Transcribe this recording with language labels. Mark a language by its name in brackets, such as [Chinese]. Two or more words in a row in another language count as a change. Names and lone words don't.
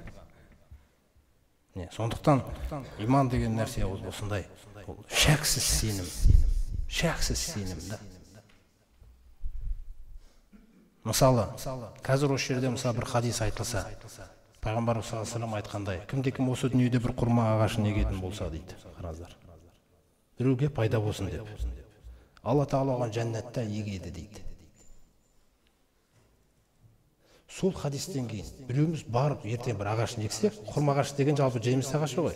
[Kazakh] Сондықтан иман деген нәрсе осындай. Шәксіз сенім. Шәксіз сенім да. Мысалы, қазір осы жерде бір хадис айтылса, Пайғамбар [Arabic] صلى الله عليه وسلم [Kazakh] айтқандай, кімде-кім осы дүниеде бір құрма ағашын егетін болса дейді. Қараңыздар. Біреуге пайда болсын деп. Алла Тағала оған жәннатта егеді дейді. Сол хадистен кейін біреуміз барып ертең бір ағашын ексек, құрма ағаш деген жалпы жеміс ағашы ғой.